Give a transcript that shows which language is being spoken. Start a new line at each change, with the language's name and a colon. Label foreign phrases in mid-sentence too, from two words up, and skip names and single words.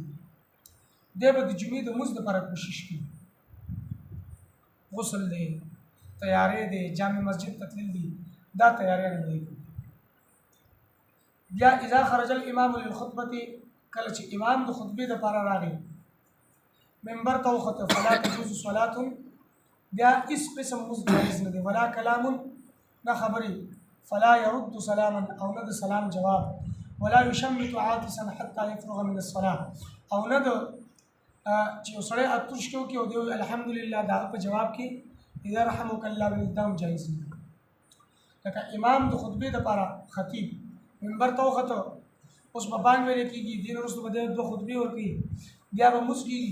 Pashto: دی به د جمعې د مونځ دپاره کوشش کوي، غسل دی، تیاری دی، جامع مسجد ته تلل دي، دا تیاریانې به کوي. بیا
Arabic: اذا خرج الامام للخطبه،
Pashto: کله چې امام د خطبې دپاره راغی منبر ته وخته
Arabic: فلا تجوز صلات،
Pashto: بیا هیڅ قسم مونځ جایز نه دی،
Arabic: ولا کلام
Pashto: نه خبرې،
Arabic: فلا يرد سلاما
Pashto: او نه د سلام جواب،
Arabic: ولا يشمت عاطسا حتى يفرغ من الصلاه،
Pashto: او نه د چې یو سړی اتوش کې وکړي او دی الحمدلله د هغه په جواب کې
Arabic: اذا رحمك الله
Pashto: بالدام جایز نه. لکه امام د خطبې دپاره خطیب منبر ته وخته، اوس به بانګ ویلې کېږي، دین وروسته به دی دوه خطبې ورکوي، بیا به مونځ کېږي.